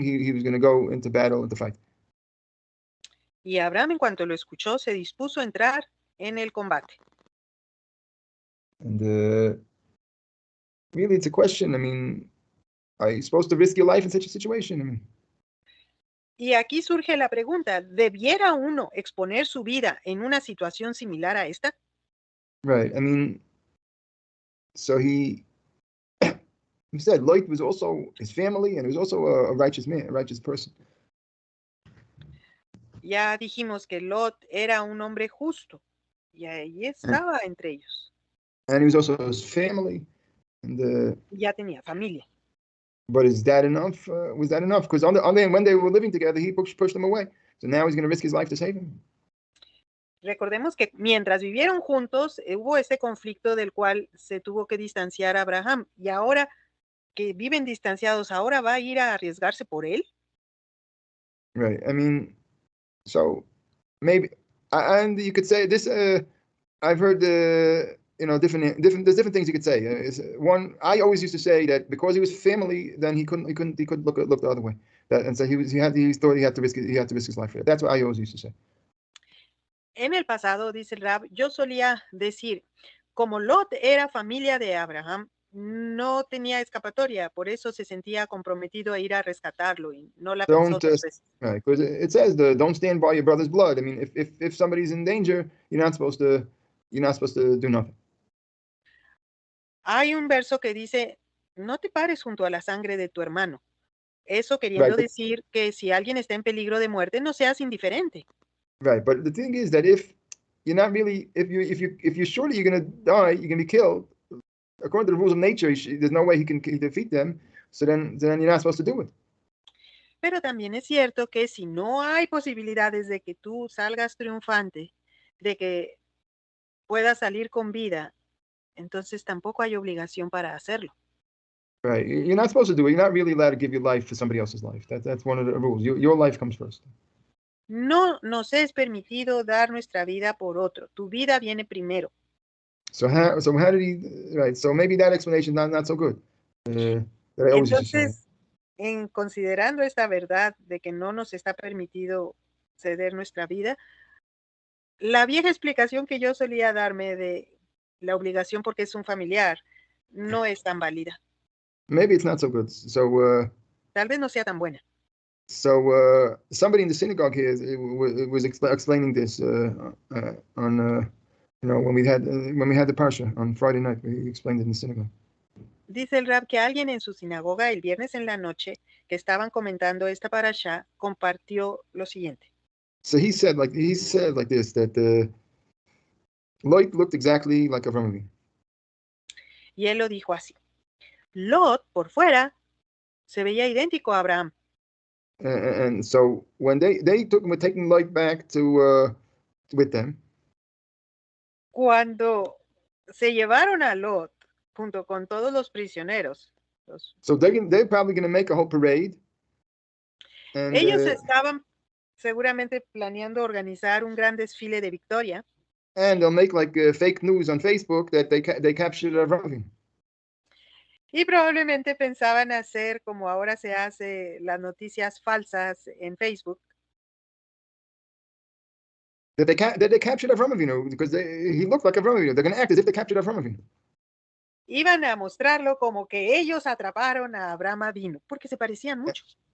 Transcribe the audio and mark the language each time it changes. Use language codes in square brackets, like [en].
[en] He was going to go into battle and to fight. [es] Y Abraham, en cuanto lo escuchó, se dispuso a entrar en el combate. [en] And really, it's a question. I mean, are you supposed to risk your life in such a situation? I mean, [es] y aquí surge la pregunta, ¿debiera uno exponer su vida en una situación similar a esta? [en] Right. I mean, So he said Lot was also his family, and he was also a righteous man, a righteous person. Ya dijimos que Lot era un hombre justo y ahí estaba entre ellos. And he was also his family. And [es] Ya tenía familia. [en] but is that enough? Was that enough? Because when they were living together, he pushed them away. So now he's going to risk his life to save him. [es] Recordemos que mientras vivieron juntos, hubo ese conflicto del cual se tuvo que distanciar Abraham. Y ahora que viven distanciados, ¿ahora va a ir a arriesgarse por él? [en] Right. I mean, so maybe, and you could say this. I've heard there's different things you could say. One, I always used to say that because he was family, then he couldn't look the other way. And so he thought he had to risk his life for it. That's what I always used to say. [es] En el pasado, dice el Rab, yo solía decir, como Lot era familia de Abraham, no tenía escapatoria, por eso se sentía comprometido a ir a rescatarlo y no la pensó dos veces. [en] Right, because it says don't stand by your brother's blood. I mean, if somebody's in danger, you're not supposed to do nothing. [es] Hay un verso que dice, no te pares junto a la sangre de tu hermano. Eso queriendo decir que si alguien está en peligro de muerte, no seas indiferente. [en] Right, but the thing is that if you're not really, if you're sure that you're going to die, you're going to be killed, according to the rules of nature, there's no way he can defeat them. So then you're not supposed to do it. [es] Pero también es cierto que si no hay posibilidades de que tú salgas triunfante, de que puedas salir con vida, entonces tampoco hay obligación para hacerlo. [en] Right, you're not supposed to do it. You're not really allowed to give your life for somebody else's life. That's one of the rules. Your life comes first. [es] No nos es permitido dar nuestra vida por otro. Tu vida viene primero. [en] So how did he? Right. So maybe that explanation not so good. [es] Entonces, en considerando esta verdad de que no nos está permitido ceder nuestra vida, la vieja explicación que yo solía darme de la obligación porque es un familiar no es tan válida. [en] Maybe it's not so good. So [es] tal vez no sea tan buena. [en] So somebody in the synagogue here was explaining this on when we had the parsha on Friday night. We explained it in the synagogue. [es] Dice el Rab que alguien en su sinagoga el viernes en la noche que estaban comentando esta parasha compartió lo siguiente. [en] So he said like this that Lot looked exactly like Avraham Avinu. [es] Y él lo dijo así. Lot por fuera se veía idéntico a Abraham. [en] And so when they were taking Lot back to with them. [es] Cuando se llevaron a Lot junto con todos los prisioneros. [en] So they're probably going to make a whole parade. And, [es] ellos estaban seguramente planeando organizar un gran desfile de victoria. [en] And they'll make like fake news on Facebook that they captured Avraham. [es] Y probablemente pensaban hacer como ahora se hace las noticias falsas en Facebook. [en] That they captured Avraham Avinu because he looked like Avraham Avinu. They're going to act as if they captured Avraham Avinu. [es] Iban a mostrarlo como que ellos atraparon a Abraham Avinu porque se parecían mucho.